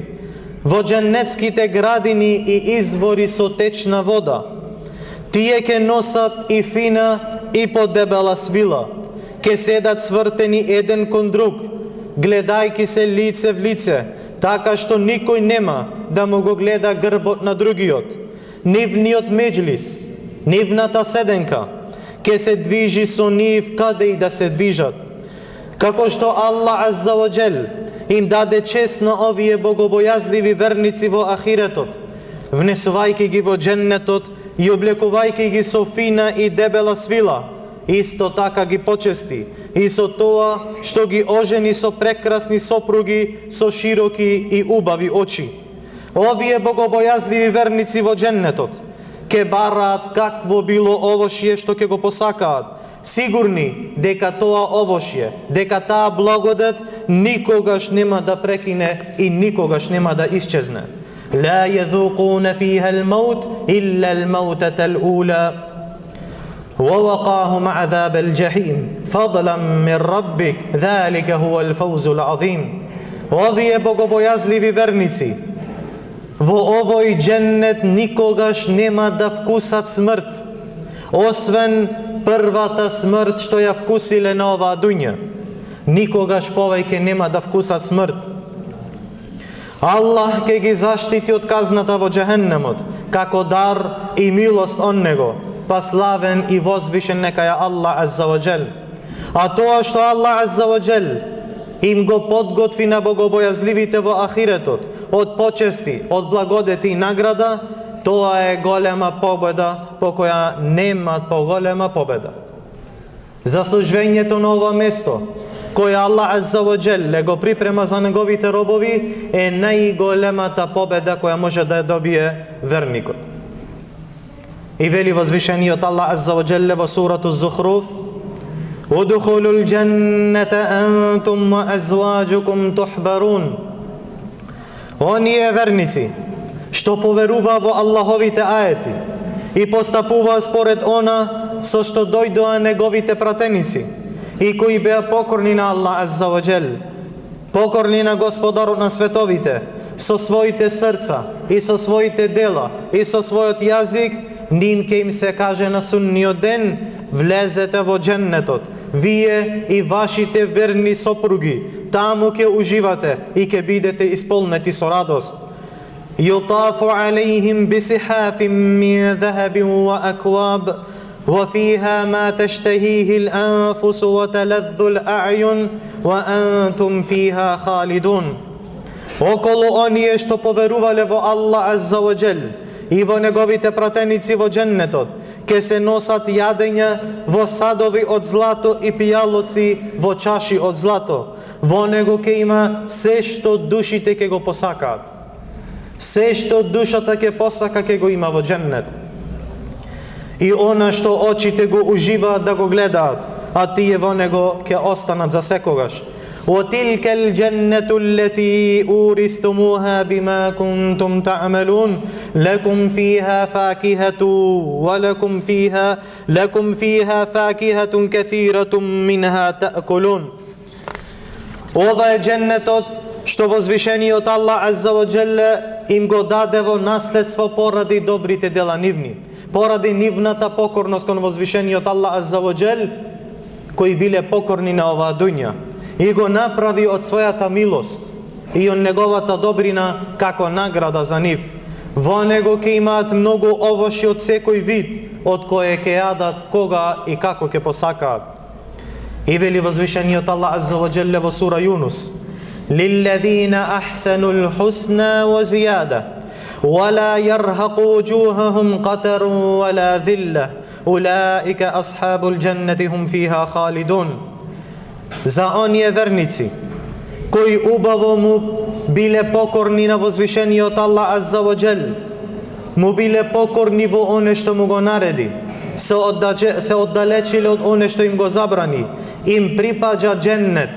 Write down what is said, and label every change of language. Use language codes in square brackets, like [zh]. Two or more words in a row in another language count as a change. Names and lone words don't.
[mk] Во дженнетските градини и извори со течна вода, тие ќе носат и фина и подебела свила, ќе седат свртени еден кон друг, гледајќи се лице в лице, така што никој нема да му го гледа грбот на другиот. Нивниот меджлис, нивната седенка, ќе се движи со нив каде и да се движат. Како што Аллах [ar] عز وجل [mk] им даде чест на овие богобојазливи верници во ахиретот, внесувајќи ги во дженнетот и облекувајќи ги со фина и дебела свила, исто така ги почести и со тоа што ги ожени со прекрасни сопруги со широки и убави очи. Овие богобојазливи верници во дженнетот ке бараат какво било овошје што ќе го посакаат, сигурни дека тоа овошје, дека таа благодат никогаш нема да прекине и никогаш нема да исчезне. [ar] لا يذوقون فيها الموت إلا الموتة الأولى ووقاهم عذاب الجحيم فضلا من ربك ذلك هو الفوز العظيم. [mk] Овие богобојазливи верници во овој дженнет никогаш нема да вкусат смрт, освен првата смрт што ја вкусиле на оваа дуња. Никогаш повеќе нема да вкусат смрт. Аллах ќе ги заштити од казната во џехеннемот, како дар и милост он него, па славен и возвишен нека ја Аллах [ar] عز وجل. [mk] А тоа што Аллах [ar] عز وجل [mk] им го подготви на богобојазливите во ахиретот, од почести, од благодети и награда, тоа е голема победа по која нема поголема победа. Заслужувањето на ова место, која Аллах [ar] عز وجل [mk] го припрема за неговите робови, е најголемата победа која може да ја добие верникот. И вели возвишениот Аллах [ar] عز وجل [mk] во сурату Зухруф: [ar] ادخلوا الجنة أنتم وأزواجكم تحبرون. [mk] Оние верници што поверува во Аллаховите аети и постапува според она со што дојдоа неговите пратеници и кои беа покорни на Аллах [ar] عز وجل, [mk] покорни на Господарот на световите, со своите срца и со своите дела и со својот јазик, ним ке им се каже на судниот ден: влезете во дженнетот, вие и вашите верни сопруги, таму ке уживате и ке бидете исполнети со радост. [ar] يطاف عليهم بصحاف من ذهب وأكواب وفيها ما تشتهيه الأنفس وتلذ الأعين وأنتم فيها خالدون. [mk] Околу оние што поверувале во Аллах [ar] عز وجل [mk] и во неговите пратеници во дженнетот, ке се носат јадења во садови од злато и пијалоци во чаши од злато. Во него ке има се што душите ке го посакаат. Се што душата ке посака ке го има во дженнет. И она што очите го уживаат да го гледаат, а тие во него ке останат за секогаш. [ar] وَتِلْكَ الْجَنَّةُ الَّتِي أُورِثْتُمُوهَا بِمَا كُنْتُمْ تَعْمَلُونَ لَكُمْ فِيهَا فَاكِهَةٌ لَكُمْ فِيهَا فَاكِهَةٌ كَثِيرَةٌ مِنْهَا تَأْكُلُونَ. [mk] Ова е дженнетот што возвишениот Аллах [ar] عز وجل [mk] им го даде во наследство поради добрите дела нивни, поради нивната покорност кон возвишениот Аллах [ar] عز وجل, [mk] кои биле покорни на оваа дуња, и го направи од својата милост и од неговата добрина како награда за нив. Во него ќе имаат многу овошји од секој вид, од кое ќе јадат кога и како ќе посакаат. И вели возвишениот Аллах [ar] عز وجل [mk] во сура Юнус: [ar] لِلَّذِينَ أَحْسَنُوا الْحُسْنَى وَزِيَادَةٌ وَلَا يَرْهَقُ وُجُوهَهُمْ قَتَرٌ وَلَا ذِلَّةٌ أُولَئِكَ أَصْحَابُ الْجَنَّةِ هُمْ فِيهَا خَالِدُونَ. [mk] За оние верници кои убаво му биле покорни на возвишениот Аллах [ar] عز وجل, [mk] му биле покорни во оне што му го нареди, се оддалечиле од оне што им го забрани, им припаѓа дженнет.